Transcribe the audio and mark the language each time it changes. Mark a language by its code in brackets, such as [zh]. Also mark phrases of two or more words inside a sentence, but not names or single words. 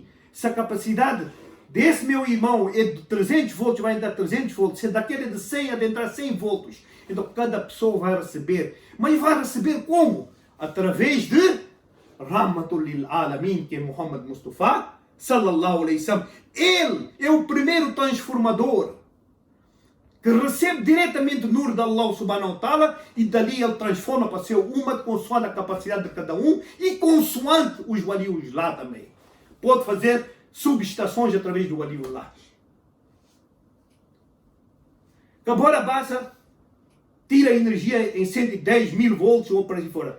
[pt] Se a capacidade desse meu irmão é de 300 volts, vai entrar 300 volts. Se daquele é de 100, vai entrar 100 volts. Então cada pessoa vai receber. Mas vai receber como? Através de [ar] رحمة للعالمين, [pt] que é Muhammad Mustafa, [ar] صلى الله عليه وسلم. [pt] Ele é o primeiro transformador que recebe diretamente o nur de Allah [ar] سبحانه وتعالى [pt] e dali ele transforma para ser uma consoante a capacidade de cada um e consoante os walius lá também. Pode fazer subestações através do walius lá. Cabora Bassa tira energia em 110 mil volts ou para aí fora.